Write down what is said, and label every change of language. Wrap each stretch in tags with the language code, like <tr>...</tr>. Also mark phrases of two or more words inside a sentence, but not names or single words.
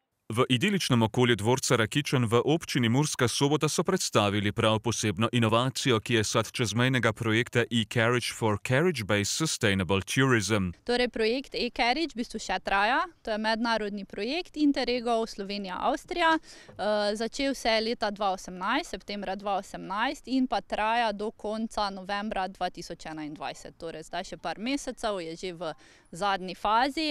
<sl>V idiličnem okolju dvorca Rakičan v občini Murska Sobota so predstavili prav posebno inovacijo, ki je sad čezmejnega projekta e-carriage for carriage-based sustainable tourism. Torej, projekt e-carriage v bistvu še traja. To je mednarodni projekt Interregov Slovenija-Avstrija. Začel se je leta 2018, septembra 2018 in pa traja do konca novembra 2021. Torej, zdaj še par mesecev, je že v zadnji fazi.</sl>